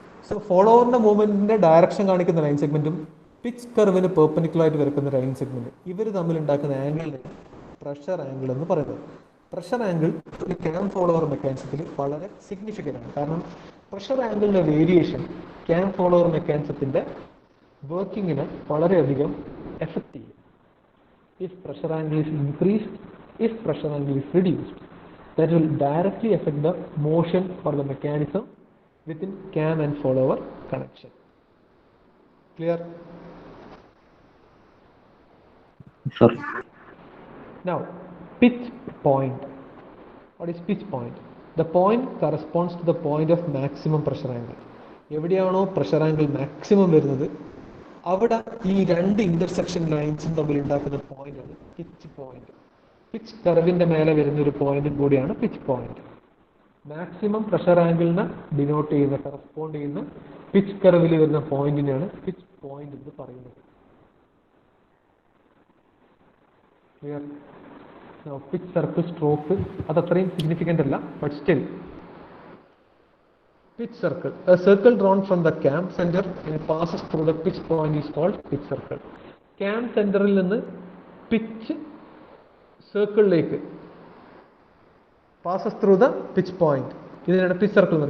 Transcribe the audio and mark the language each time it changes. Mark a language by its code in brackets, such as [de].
[ml] So ഫോളോവറിന്റെ മൂവ്മെന്റിന്റെ direction കാണിക്കുന്ന line സെഗ്മെന്റും pitch കർവിന് perpendicular ആയിട്ട് വരക്കുന്ന ലൈൻ സെഗ്മെന്റ്, ഇവർ തമ്മിൽ ഉണ്ടാക്കുന്ന ആംഗിളിനെ പ്രഷർ ആംഗിൾ എന്ന് പറയുന്നത്. പ്രഷർ ആംഗിൾ ഒരു ക്യാം ഫോളോവർ മെക്കാനിസത്തിൽ വളരെ സിഗ്നിഫിക്കൻ്റ് ആണ്. കാരണം പ്രഷർ ആംഗിളിന്റെ വേരിയേഷൻ ക്യാം ഫോളോവർ മെക്കാനിസത്തിന്റെ വർക്കിങ്ങിനെ വളരെയധികം എഫക്റ്റ് ചെയ്യും. [en] If pressure angle is increased, if pressure angle is reduced, that will directly affect the motion or the mechanism within cam and follower connection. Clear? Sir. Now, pitch point. What is pitch point? The point corresponds to the point of maximum pressure angle. [ml] എവിടെയാണോ pressure angle maximum വരുന്നത് അവിടെ ഈ രണ്ട് intersection ലൈൻസും തമ്മിൽ ഉണ്ടാക്കുന്ന പോയിന്റാണ് pitch point. Pitch കർവിന്റെ മേലെ വരുന്ന ഒരു പോയിന്റും കൂടിയാണ് pitch point. Maximum pressure ആംഗിളിനെ denote ചെയ്യുന്ന, കറസ്പോണ്ട് ചെയ്യുന്ന പിച്ച് കർവിൽ വരുന്ന പോയിന്റിനെയാണ് പിച്ച് പോയിന്റ് എന്ന് പറയുന്നത്. ക്ലിയർ? പിച്ച് സർക്കിൾ സ്ട്രോക്ക് അത് അത്രയും സിഗ്നിഫിക്കൻ്റ് അല്ല, [en] But still pitch circle. A circle drawn from the cam center and passes through the pitch point is called pitch circle. Cam centerൽ നിന്ന് pitch സർക്കിളിലേക്ക് passes through the pitch point. ഇതിനാണ് pitch circle.